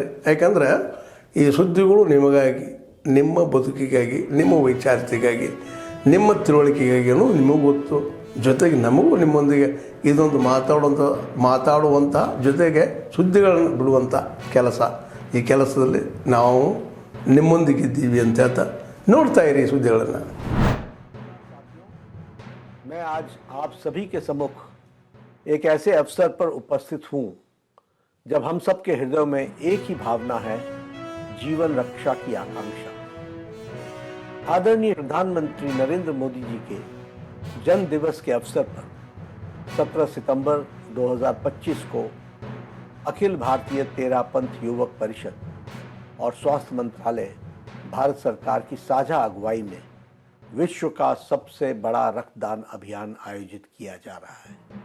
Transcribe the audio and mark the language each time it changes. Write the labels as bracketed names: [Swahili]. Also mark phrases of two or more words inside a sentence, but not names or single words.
[Kannada] ಯಾಕಂದರೆ ಈ ಸುದ್ದಿಗಳು ನಿಮಗಾಗಿ, ನಿಮ್ಮ ಬದುಕಿಗಾಗಿ, ನಿಮ್ಮ ವೈಚಾರಿಕೆಗಾಗಿ, ನಿಮ್ಮ ತಿಳುವಳಿಕೆಗಾಗಿಯೂ ನಿಮಗೂ ಗೊತ್ತು. ಜೊತೆಗೆ ನಮಗೂ ನಿಮ್ಮೊಂದಿಗೆ ಇದೊಂದು ಮಾತಾಡುವಂಥ ಜೊತೆಗೆ ಸುದ್ದಿಗಳನ್ನು ಬಿಡುವಂಥ ಕೆಲಸ. ಈ ಕೆಲಸದಲ್ಲಿ ನಾವು ನಿಮ್ಮೊಂದಿಗಿದ್ದೀವಿ ಅಂತ ಹೇಳ್ತಾ ನೋಡ್ತಾ ಇರಿ ಸುದ್ದಿಗಳನ್ನು. [Hindi] मैं आज आप सभी के सम्मुख एक ऐसे अवसर पर उपस्थित हूं जब हम सब के हृदय में एक ही भावना है, जीवन रक्षा की आकांक्षा. आदरणीय प्रधानमंत्री नरेंद्र मोदी जी के जन्म दिवस के अवसर पर 17 सितंबर 2025 को अखिल भारतीय तेरापंथ युवक परिषद और स्वास्थ्य मंत्रालय भारत सरकार की साझा अगुवाई में विश्व का सबसे बड़ा रक्तदान अभियान आयोजित किया जा रहा है.